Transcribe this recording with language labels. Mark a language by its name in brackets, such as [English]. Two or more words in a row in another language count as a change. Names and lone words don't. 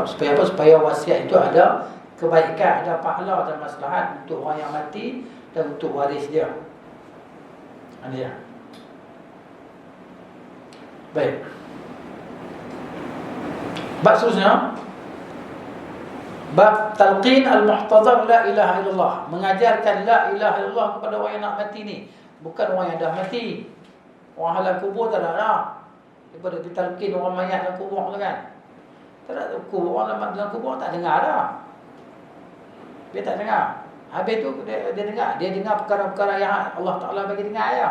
[Malay] Supaya wasiat itu ada kebaikan, ada pahala dan maslahat untuk orang yang mati dan untuk waris dia. Baik. Bab seterusnya, bab [Arabic] تلقين المحتضر لا إله إلا الله, [Malay] mengajarkan la ilaha illallah kepada orang yang nak mati ni, bukan orang yang dah mati. Orang halal kubur tak ada dah. Daripada ditalqin orang mayat dalam kubur tu kan, tak ada kubur, orang dalam kubur tak dengar dah. Dia tak dengar. Habis tu dia dengar. Dia dengar perkara-perkara yang Allah Ta'ala bagi dengar ya.